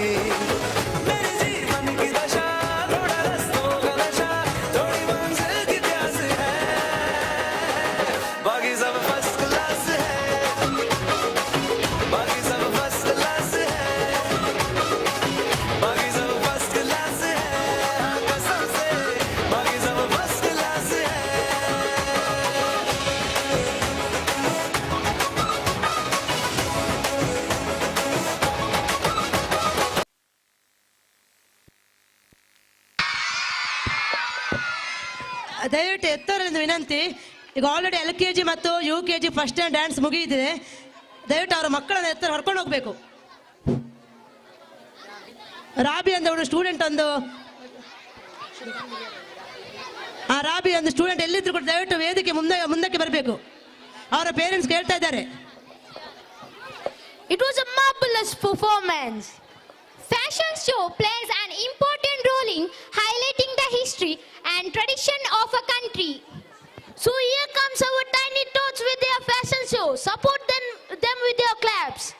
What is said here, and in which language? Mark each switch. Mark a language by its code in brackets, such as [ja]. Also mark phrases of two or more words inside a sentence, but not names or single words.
[hi] मेरे जीवन की दशा थोड़ा रस्तों का नशा, थोड़ी मंजिल की प्यास है, बाकी सब फर्स्ट क्लास है, बाकी सब फर्स्ट क्लास है, बाकी सब फर्स्ट क्लास है, हाँ कसम से बाकी सब फर्स्ट क्लास है। [kn] ದಯವಿಟ್ಟು ಎತ್ತವರಿಂದ ವಿನಂತಿ, ಈಗ ಆಲ್ರೆಡಿ LKG ಮತ್ತು UKG [en] first stand dance [kn] ಮುಗಿದಿದೆ. ದಯವಿಟ್ಟು ಅವರ ಮಕ್ಕಳನ್ನ ಎತ್ತರ ಹೊರ್ಕೊಂಡು ಹೋಗ್ಬೇಕು. ರಾಬಿ ಅಂತ ಒಂದು ಸ್ಟೂಡೆಂಟ್ ಒಂದು ರಾಬಿ ಒಂದು ಸ್ಟೂಡೆಂಟ್ ಎಲ್ಲಿದ್ರು ಕೂಡ ದಯವಿಟ್ಟು ವೇದಿಕೆ ಮುಂದಕ್ಕೆ ಬರಬೇಕು. ಅವರ ಪೇರೆಂಟ್ಸ್ ಕೇಳ್ತಾ ಇದ್ದಾರೆ. [en] It was a marvelous performance. Fashion show plays an important role in highlighting the history and tradition of a country. So here comes our tiny tots with their fashion show. Support them with your claps.